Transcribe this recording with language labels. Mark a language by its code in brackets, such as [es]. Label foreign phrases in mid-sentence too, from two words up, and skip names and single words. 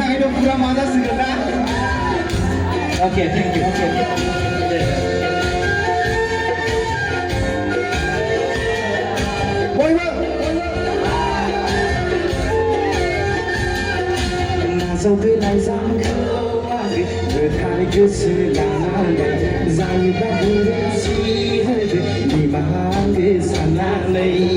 [brx] पुरा मजा सिगोन ना [en] okay thank you okay [brx] बयबो नाजाव बेलाय जांखौ आरो गोथार गोसो लानानै जायोबा गोरोन्थि होदो निमाहा हो साननानै